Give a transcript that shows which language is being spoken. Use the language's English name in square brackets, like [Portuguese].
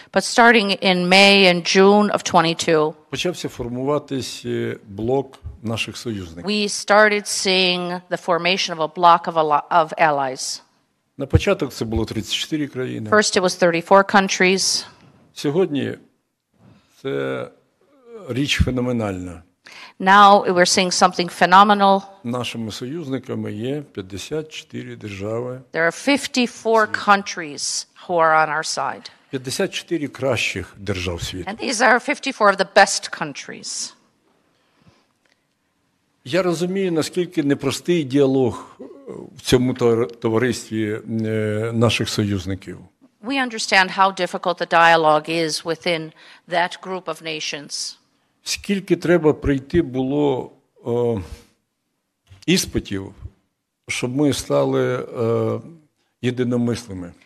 [English] But starting in May and June of 22, [Ukrainian] почався формуватись блок наших союзників. [English] we started seeing the formation of a bloc of allies. [Ukrainian] На початок це було 34 країни. [English] First, it was 34 countries. [Ukrainian] Сьогодні це річ феноменальна. [English] Now we're seeing something phenomenal. [Ukrainian] Нашими союзниками є 54 держави. [English] There are 54 countries who are on our side. [Ukrainian] 54 кращих держав світу. [English] And these are 54 of the best countries. [Ukrainian] Я розумію, наскільки непростий діалог в цьому товаристві наших союзників. [English] We understand how difficult the dialogue is within that group of nations. [Ukrainian] Скільки треба пройти було іспитів, щоб ми стали єдиномислими.